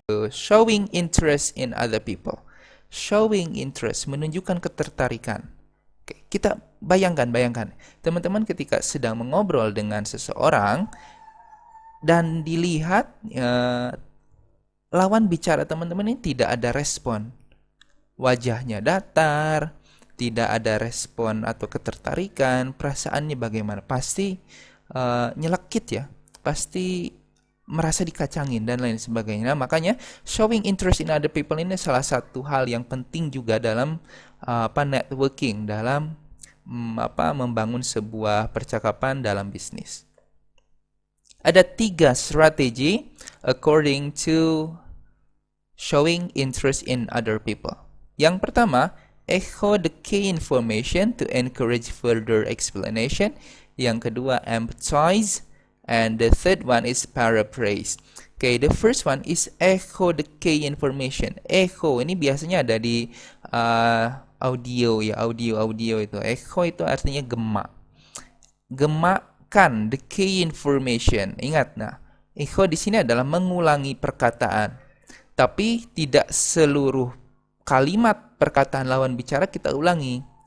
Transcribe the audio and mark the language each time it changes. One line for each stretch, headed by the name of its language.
English: showing interest in other people.
Indonesian: Showing interest, menunjukkan ketertarikan. Oke, kita bayangkan, teman-teman ketika sedang mengobrol dengan seseorang dan dilihat lawan bicara teman-teman ini tidak ada respon. Wajahnya datar, tidak ada respon atau ketertarikan, perasaannya bagaimana? Pasti nyelekit ya, pasti merasa dikacangin dan lain sebagainya. Nah, makanya showing interest in other people ini salah satu hal yang penting juga dalam networking, dalam membangun sebuah percakapan dalam bisnis. Ada 3 strategi according to showing interest in other people.
English: Yang pertama, echo the key information to encourage further explanation. Yang kedua, empathize. And the third one is paraphrase. Okay, the first one is echo the key information.
Indonesian: Echo ini biasanya ada di audio ya, audio itu. Echo itu artinya gemak. Gemakkan the key information. Ingat, nah, echo di sini adalah mengulangi perkataan. Tapi tidak seluruh kalimat perkataan lawan bicara kita ulangi.